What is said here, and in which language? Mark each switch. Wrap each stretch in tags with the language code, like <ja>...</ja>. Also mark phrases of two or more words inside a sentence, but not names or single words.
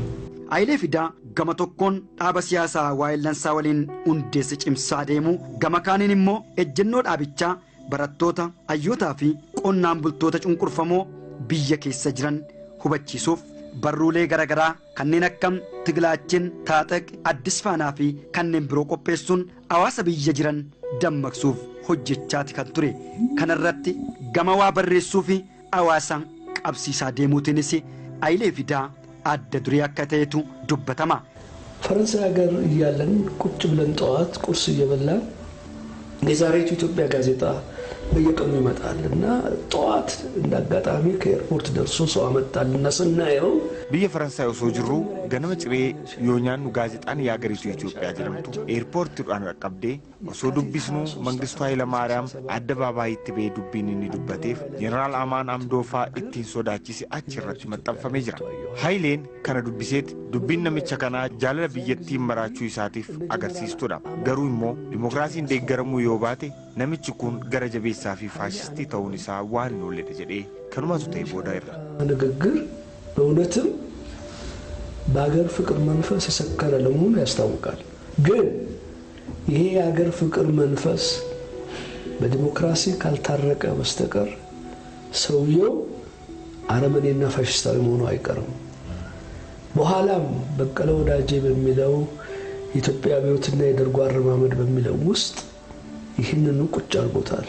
<om>Hayilee Fidaa gama tokkoon dhaaba siyaasaa waa'illansaa waliin hundeesse cimsaa deemu gama kaaniin immoo ejjennoo dhaabichaa barattoota hayyootaa fi qonnaan bultoota cunqurfamoo biyya keessa jiran hubachiisuuf barruulee garaagaraa kanneen akka Tigilaachin Taaxaq Addis Faanaa fi kanneen biroo qopheessuun hawaasa biyya jiran dammaqsuuf hojjechaati kan ture. Kanarratti gama waa barreessuu fi hawaasa qabsiisaa deemuutiinis Hayilee Fidaa adda duree akka ta'etu dubbatama.</om> <am>ፈረንሳይ ሀገር እያለን ቁጭ ብለን ጠዋት ቁርስ እየበላን የዛሬቱ ኢትዮጵያ ጋዜጣ በየቀኑ ይመጣል እና ጠዋት እንዳጋጣሚ ከኤርፖርት ደርሶ ሰው አመጣልና ስናየው</am> <om>biyya Faransaay osoo jirru ganama ciree yoo nyaannu gaazexaan yaagariitu Itoophiyaa jedhamtu eerpoortiidhaan qaqqabdee osoo dubbisnu Mangistuu Hayilamaariyaam addabaabayitti ba'ee dubbiin inni dubbateef Jeneraal Amaan Amdoofaa ittiin sodaachise achirratti maxxanfamee jira. Hayileen kana dubbiseet dubbiin namicha kanaa jaalala biyyattiin maraachuu isaatiif agarsiistudha. Garuu immoo dimokiraasiin deeggaramuu yoo baate namichi kun gara jabeessaa fi faashistii ta'uun isaa waan hin oolledha jedhee kanumatu ta'e booda irra.</om> <am>ንግግር በእውነትም በሀገር ፍቅር መንፈስ የሰከረ ለመሆኑ ያስታውቃል። ግን ይሄ የሀገር ፍቅር መንፈስ በዲሞክራሲ ካልታረቀ በስተቀር ሰውየው አረመኔና ፋሽስታዊ መሆኑ አይቀርም። በኋላም በቀለ ወዳጄ በሚለው ኢትዮጵያ አብዮትና የደርጉ አረማመድ በሚለው ውስጥ ይህንን ቁጭ አድርጎታል።</am>